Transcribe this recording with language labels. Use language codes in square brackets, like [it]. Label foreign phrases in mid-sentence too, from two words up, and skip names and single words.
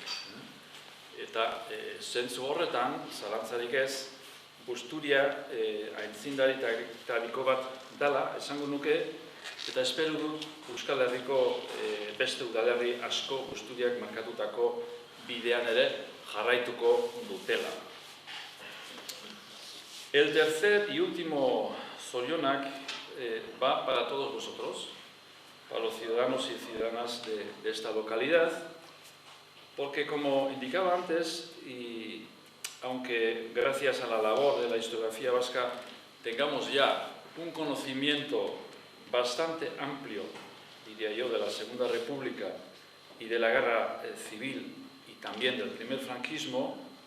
[eu] Eta zentzu horretan, zalantzarik ez, Busturia aitzindaritako bat dela, esango nuke, eta espero dut Euskal Herriko beste udalerri asko Busturiak markatutako bidean ere jarraituko dutela. [es] El tercer y último zorionak va para todos vosotros, para los ciudadanos y ciudadanas de esta localidad, porque como indicaba antes, y aunque gracias a la labor de la historiografía vasca tengamos ya un conocimiento bastante amplio, diría yo, de la Segunda República y de la Guerra Civil y también del primer franquismo,